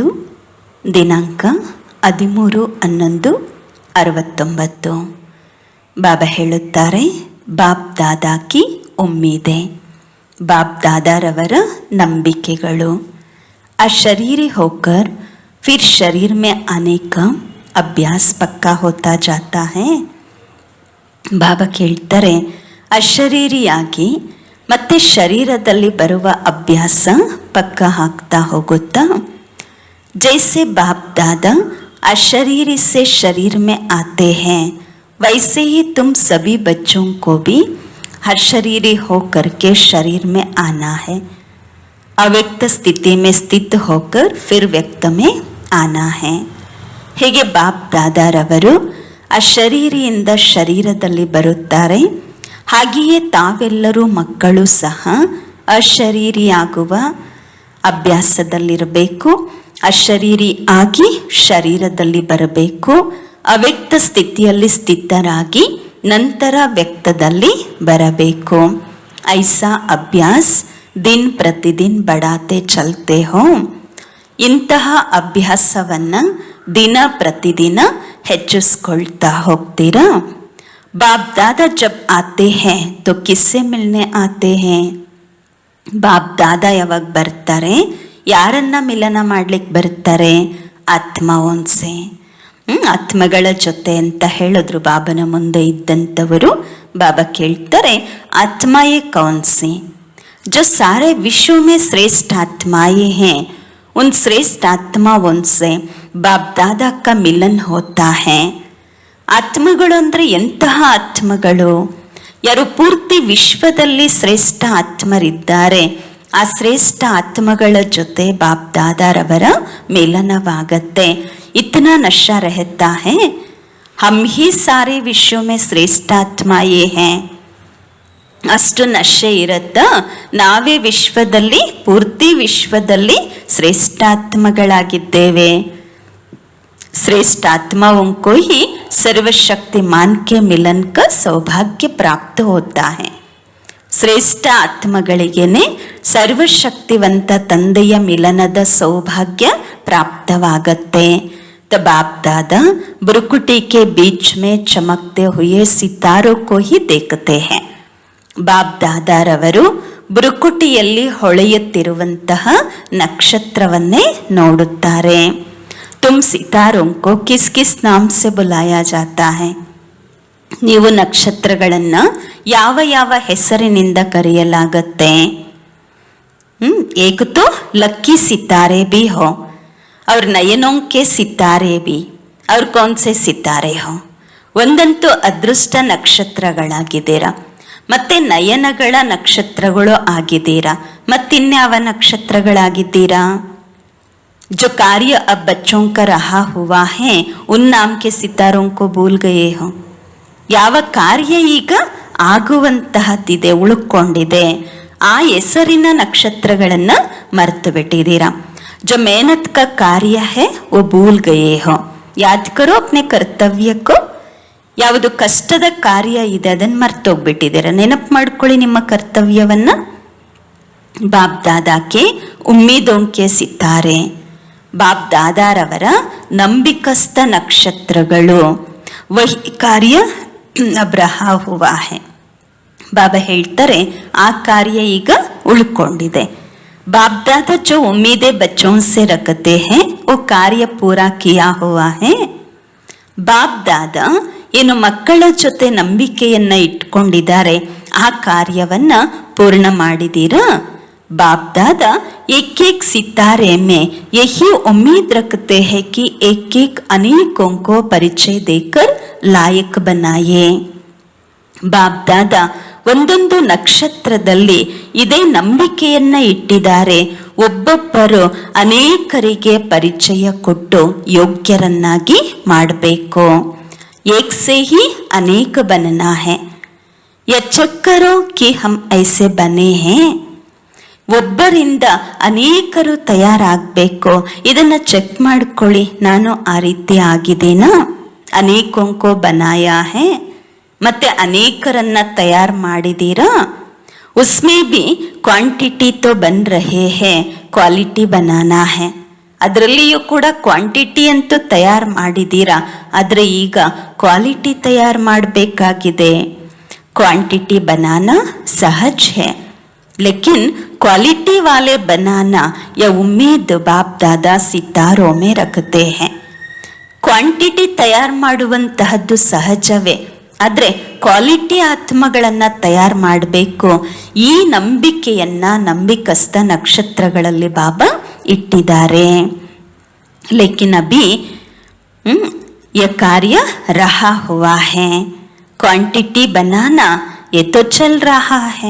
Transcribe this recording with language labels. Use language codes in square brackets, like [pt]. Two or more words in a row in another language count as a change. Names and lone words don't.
[kn] ದಿನಾಂಕ 13/11/69. ಬಾಬಾ ಹೇಳುತ್ತಾರೆ, [hi] बाप दादा की उम्मीदें. [kn] ಬಾಪ್ ದಾದಾರವರ ನಂಬಿಕೆಗಳು. [hi] अशरीरी होकर फिर शरीर में आने का अभ्यास पक्का होता जाता है. [kn] ಬಾಬಾ ಕೇಳ್ತಾರೆ, ಅಶರೀರಿಯಾಗಿ ಮತ್ತೆ ಶರೀರದಲ್ಲಿ ಬರುವ ಅಭ್ಯಾಸ ಪಕ್ಕ ಆಗ್ತಾ ಹೋಗುತ್ತಾ? [hi] जैसे बाप दादा अशरीरी से शरीर में आते हैं, वैसे ही तुम सभी बच्चों को भी अशरीरी होकर के शरीर में आना है. अव्यक्त स्थिति में स्थित होकर फिर व्यक्त में आना है. [kn] ಹೀಗೆ ಬಾಪ್ ದಾದಾರವರು ಅಶರೀರಿಯಿಂದ ಶರೀರದಲ್ಲಿ ಬರುತ್ತಾರೆ. ಹಾಗೆಯೇ ತಾವೆಲ್ಲರೂ ಮಕ್ಕಳು ಸಹ ಅಶರೀರಿಯಾಗುವ ಅಭ್ಯಾಸದಲ್ಲಿರಬೇಕು. ಅಶರೀರಿ ಆಗಿ ಶರೀರದಲ್ಲಿ ಬರಬೇಕು. ಅವ್ಯಕ್ತ ಸ್ಥಿತಿಯಲ್ಲಿ ಸ್ಥಿತರಾಗಿ ನಂತರ ವ್ಯಕ್ತದಲ್ಲಿ ಬರಬೇಕು. [hi] ऐसा अभ्यास दिन प्रतिदिन बढ़ाते चलते हो. [kn] ಇಂತಹ ಅಭ್ಯಾಸವನ್ನು ದಿನ ಪ್ರತಿದಿನ ಹೆಚ್ಚಿಸ್ಕೊಳ್ತಾ ಹೋಗ್ತೀರಾ. [hi] बाप दादा जब आते हैं तो किससे मिलने आते हैं? [kn] ಬಾಪ್ ದಾದಾ ಯಾವಾಗ ಬರ್ತಾರೆ, ಯಾರನ್ನ ಮಿಲನ ಮಾಡ್ಲಿಕ್ಕೆ ಬರ್ತಾರೆ? ಆತ್ಮವೊನ್ಸೆ, ಆತ್ಮಗಳ ಜೊತೆ ಅಂತ ಹೇಳಿದ್ರು ಬಾಬನ ಮುಂದೆ ಇದ್ದಂಥವರು. ಬಾಬಾ ಕೇಳ್ತಾರೆ, [hi] आत्माएं कौनसी? जो सारे विश्व में श्रेष्ठ आत्माएं हैं, उन श्रेष्ठ आत्माओं से बाप दादा का मिलन होता है. [kn] ಆತ್ಮಗಳು ಅಂದರೆ ಎಂತಹ ಆತ್ಮಗಳು? ಯಾರು ಪೂರ್ತಿ ವಿಶ್ವದಲ್ಲಿ ಶ್ರೇಷ್ಠ ಆತ್ಮರಿದ್ದಾರೆ, ಆ ಶ್ರೇಷ್ಠ ಆತ್ಮಗಳ ಜೊತೆ ಬಾಪ್ ದಾದಾರವರ ಮಿಲನವಾಗತ್ತೆ. [hi] इतना नशा रहता है, हम ही सारे विश्व में श्रेष्ठ आत्माएं हैं. [kn] ಅಷ್ಟು ನಶೆ ಇರತ್ತ, ನಾವೇ ವಿಶ್ವದಲ್ಲಿ ಪೂರ್ತಿ ವಿಶ್ವದಲ್ಲಿ ಶ್ರೇಷ್ಠಾತ್ಮಗಳಾಗಿದ್ದೇವೆ. [hi] श्रेष्ठ आत्माओं को ही सर्वशक्तिमान के मिलन का सौभाग्य प्राप्त होता है. [kn] ಶ್ರೇಷ್ಠ ಆತ್ಮಗಳಿಗೇನೆ ಸರ್ವಶಕ್ತಿವಂತ ತಂದೆಯ ಮಿಲನದ ಸೌಭಾಗ್ಯ ಪ್ರಾಪ್ತವಾಗತ್ತೆ. [hi] त बाप दादा भृकुटि के बीच में चमकते हुए सितारों को ही देखते हैं. [kn] ಬಾಪ್ ದಾದಾರವರು ಬ್ರುಕುಟಿಯಲ್ಲಿ ಹೊಳೆಯುತ್ತಿರುವಂತಹ ನಕ್ಷತ್ರವನ್ನೇ ನೋಡುತ್ತಾರೆ. [hi] तुम सितारों को किस किस नाम से बुलाया जाता है? [kn] ನೀವು ನಕ್ಷತ್ರಗಳನ್ನು ಯಾವ ಯಾವ ಹೆಸರಿನಿಂದ ಕರೆಯಲಾಗತ್ತೆ? [hi] एक तो लक्की सितारे भी हो और नयनों के सितारे भी. और कौन से सितारे हो? [kn] ಒಂದಂತೂ ಅದೃಷ್ಟ ನಕ್ಷತ್ರಗಳಾಗಿದ್ದೀರಾ, ಮತ್ತೆ ನಯನಗಳ ನಕ್ಷತ್ರಗಳು ಆಗಿದ್ದೀರಾ, ಮತ್ತಿನ್ಯಾವ ನಕ್ಷತ್ರಗಳಾಗಿದ್ದೀರಾ? [hi] जो कार्य अब बच्चों का रहा हुआ है, उन नाम के सितारों को भूल गए हो. [kn] ಯಾವ ಕಾರ್ಯ ಈಗ ಆಗುವಂತಹದ್ದಿದೆ, ಉಳ್ಕೊಂಡಿದೆ, ಆ ಹೆಸರಿನ ನಕ್ಷತ್ರಗಳನ್ನು ಮರೆತು ಬಿಟ್ಟಿದ್ದೀರಾ. [hi] जो मेहनत का कार्य है वो भूल गए हो. याद करो अपने कर्तव्य को. [kn] ಯಾವುದು ಕಷ್ಟದ ಕಾರ್ಯ ಇದೆ ಅದನ್ನು ಮರ್ತೋಗ್ಬಿಟ್ಟಿದ್ದೀರಾ. ನೆನಪು ಮಾಡ್ಕೊಳ್ಳಿ ನಿಮ್ಮ ಕರ್ತವ್ಯವನ್ನ. [hi] बाप दादाके उम्मीदोंके सितारे. [kn] ಬಾಪ್ ದಾದಾರವರ ನಂಬಿಕಸ್ಥ ನಕ್ಷತ್ರಗಳು. [hi] वही कार्य अबरहा हुआ है. [kn] ಬಾಬಾ ಹೇಳ್ತಾರೆ, ಆ ಕಾರ್ಯ ಈಗ ಉಳ್ಕೊಂಡಿದೆ. [hi] बाप दादा जो उम्मीदें बच्चों से रखते हैं, ओ कार्य पूरा किया हुआ है. [kn] ಬಾಪ್ ದಾದಾ ಏನು ಮಕ್ಕಳ ಜೊತೆ ನಂಬಿಕೆಯನ್ನ ಇಟ್ಕೊಂಡಿದ್ದಾರೆ, ಆ ಕಾರ್ಯವನ್ನ ಪೂರ್ಣ ಮಾಡಿದೀರಾ? [hi] बाप दादा एक एक सितारे में यही उम्मीद रखते हैं कि एक एक अनेकों को परिचय देकर लायक बनाए. [kn] ಬಾಪ್ ದಾದಾ ಒಂದೊಂದು ನಕ್ಷತ್ರದಲ್ಲಿ ಇದೇ ನಂಬಿಕೆಯನ್ನ ಇಟ್ಟಿದ್ದಾರೆ, ಒಬ್ಬೊಬ್ಬರು ಅನೇಕರಿಗೆ ಪರಿಚಯ ಕೊಟ್ಟು ಯೋಗ್ಯರನ್ನಾಗಿ ಮಾಡಬೇಕು. [hi] एक से ही अनेक बनना है, या चेक करो कि हम ऐसे बने हैं. [kn] ಒಬ್ಬರಿಂದ ಅನೇಕರು ತಯಾರಾಗಬೇಕು. ಇದನ್ನು ಚೆಕ್ ಮಾಡ್ಕೊಳ್ಳಿ, ನಾನು ಆ ರೀತಿ ಆಗಿದ್ದೇನಾ? [hi] अनेकोंको बनाया है, [kn] ಮತ್ತೆ ಅನೇಕರನ್ನ ತಯಾರು ಮಾಡಿದ್ದೀರಾ? [hi] उसमें भी क्वांटिटी तो बन रहे हैं, ಕ್ವಾಲಿಟಿ बनाना है. [kn] ಅದರಲ್ಲಿಯೂ ಕೂಡ ಕ್ವಾಂಟಿಟಿ ಅಂತೂ ತಯಾರು ಮಾಡಿದ್ದೀರಾ, ಆದರೆ ಈಗ ಕ್ವಾಲಿಟಿ ತಯಾರು ಮಾಡಬೇಕಾಗಿದೆ. [hi] ಕ್ವಾಂಟಿಟಿ बनाना सहज है, लेकिन क्वालिटी वाले बनाना या उम्मीद बाप दादा सितारों में रखते हैं. [kn] ಕ್ವಾಂಟಿಟಿ ತಯಾರು ಮಾಡುವಂತಹದ್ದು ಸಹಜವೇ, ಆದರೆ ಕ್ವಾಲಿಟಿ ಆತ್ಮಗಳನ್ನು ತಯಾರು ಮಾಡಬೇಕು. ಈ ನಂಬಿಕೆಯನ್ನ ನಂಬಿಕಸ್ಥ ನಕ್ಷತ್ರಗಳಲ್ಲಿ ಬಾಬಾ ಇಟ್ಟಿದ್ದಾರೆ. [hi] लेकिन अभी य कार्य रहा हुआ है, क्वांटिटी बनाना ये तो चल रहा है.